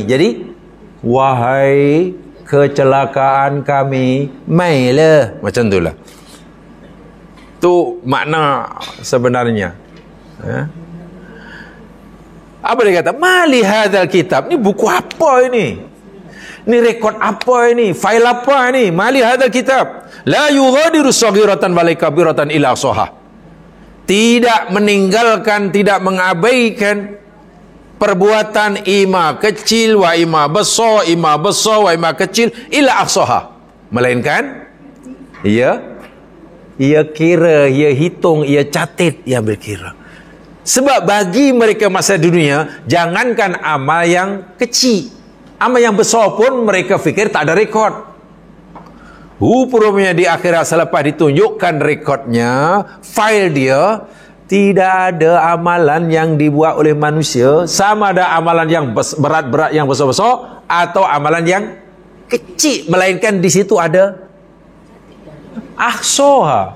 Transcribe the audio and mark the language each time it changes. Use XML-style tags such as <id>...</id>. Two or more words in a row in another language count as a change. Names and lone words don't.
<ms>Jadi wahai kecelakaan kami, mailah. Macam itulah. Itu makna sebenarnya. Apa dia kata?</ms> <ar>مال هذا الكتاب.</ar> <ms>Ini buku apa ini? Ini rekod apa ini? Fail apa ini?</ms> <ar>مال هذا الكتاب. لا يغادر صغيرة ولا كبيرة إلا أحصاها.</ar> <ms>Tidak meninggalkan, tidak mengabaikan perbuatan ima kecil wa ima besar wa ima kecil</ms> <ar>إلا أحصاها.</ar> <ms>Melainkan ia kira, ia hitung, ia catat, ia berkira. Sebab bagi mereka masa dunia, jangankan amal yang kecil, amal yang besar pun mereka fikir tak ada rekod. Rupanya di akhirat selepas ditunjukkan rekodnya, file dia, tidak ada amalan yang dibuat oleh manusia, sama ada amalan yang berat-berat yang besar-besar atau amalan yang kecil, melainkan di situ ada ahsaha.</ms>